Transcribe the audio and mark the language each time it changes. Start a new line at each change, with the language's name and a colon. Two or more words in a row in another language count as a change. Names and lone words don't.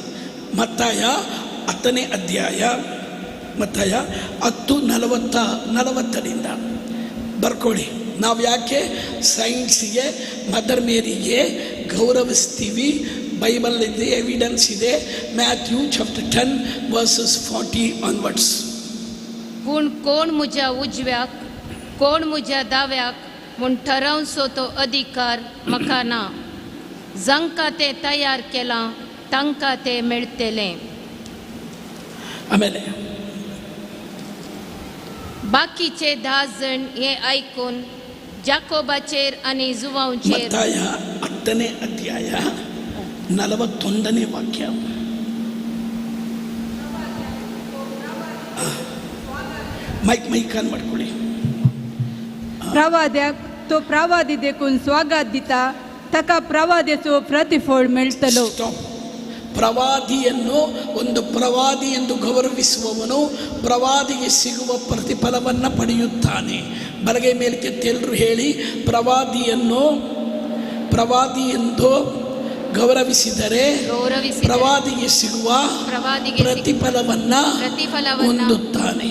Kannada: ಮತ್ತಾಯ 10ನೇ ಅಧ್ಯಾಯ, ಮತ್ತಾಯ 10:40 ಬರ್ಕೊಳ್ಳಿ. ನಾವು ಯಾಕೆ ಸೈನ್ಸಿಗೆ, ಮದರ್ ಮೇರಿಗೆ ಗೌರವಿಸ್ತೀವಿ? ಬೈಬಲ್ ಇದೆ, ಎವಿಡೆನ್ಸ್ ಇದೆ.
English: Matthew chapter 10 verses 40 onwards.
Konkani: पूण कोण म्हज्या उजव्याक, कोण म्हज्या दाव्याक म्हूण ठरवचो तो अधिकार म्हाका ना. जांकां तें तयार केलां तांकां तें मेळटलें.
Kannada: ಆಮೇಲೆ
Konkani: बाकीचे 10 जण हे आयकून जाकोबाचेर आनी जुवांचेर.
Kannada: ಮತ್ತಾಯ 10ನೇ ಅಧ್ಯಾಯ 41ನೇ ವಾಕ್ಯ.
English: mic on
Kannada: ಮಾಡ್ಕೊಳ್ಳಿ.
Konkani: प्रवाद्याक तो प्रवादी देखून स्वागत दिता, ताका प्रवादेचो प्रतिफळ मेळटलो.
Kannada: ಪ್ರವಾದಿಯನ್ನು ಒಂದು ಪ್ರವಾದಿ ಎಂದು ಗೌರವಿಸುವವನು ಪ್ರವಾದಿಗೆ ಸಿಗುವ ಪ್ರತಿಫಲವನ್ನು ಪಡೆಯುತ್ತಾನೆ. ಬಲಗೈ ಮೇಲಕ್ಕೆ ಎಲ್ಲರೂ ಹೇಳಿ, ಪ್ರವಾದಿ ಎಂದು ಗೌರವಿಸಿದರೆ ಪ್ರವಾದಿಗೆ ಸಿಗುವ ಪ್ರತಿಫಲವನ್ನು ಹೊಂದುತ್ತಾನೆ.